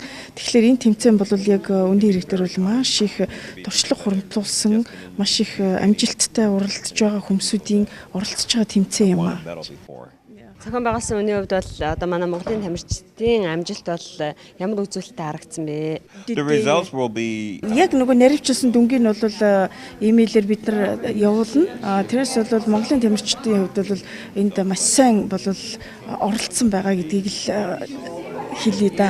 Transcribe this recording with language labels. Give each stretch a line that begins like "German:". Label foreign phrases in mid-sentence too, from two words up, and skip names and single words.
Mongolian: Тэгэхээр энэ тэмцээн бол яг үндийн хэрэг дээр бол маш их туршлага хуримтлуулсан, маш их амжилттай уралдаж байгаа хүмүүсийн оролцож байгаа тэмцээн юм аа. Зохион байгуулсан үний хувьд бол одоо манай Монголын тамирчдын амжилт бол ямар үзүүлэлттэй харагдсан бэ?
English: The results will be
Mongolian: Яг нөгөө наривчлсан дүнгийн нь бол имэйлээр бид нар явуулна. Тэрээс бол Монголын тамирчдын хувьд бол энд маш сайн бол оролцсон байгаа гэдгийг л хэлье да.